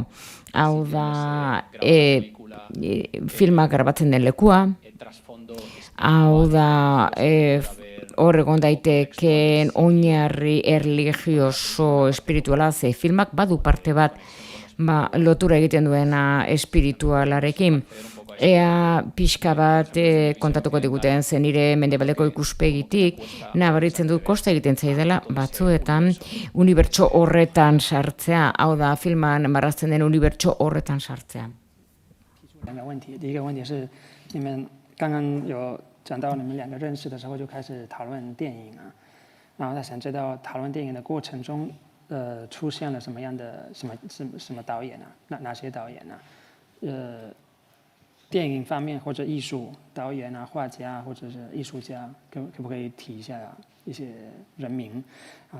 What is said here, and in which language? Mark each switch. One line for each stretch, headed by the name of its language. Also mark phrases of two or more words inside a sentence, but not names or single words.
Basque: Hau da, filmak grabatzen den lekua, hau da, hor egon daiteken oinarri erlijioso espirituala, ze filmak badu parte bat lotura egiten duena espiritualarekin. Ea pixka bat kontatuko diguten zen nire mendebaldeko ikuspegitik, nabaritzen dut kosta egiten zaidala batzuetan unibertso horretan sartzea, hau da filman marrazten den unibertso horretan sartzea.
Chinese: 第一个问题是，你们刚刚有讲到你们两个认识的时候就开始讨论电影啊，然后他想知道讨论电影的过程中，出现了什么样的什么导演啊，哪些导演啊， 电影方面或者艺术导演啊、画家或者是艺术家，可不可以提一下一些人名啊？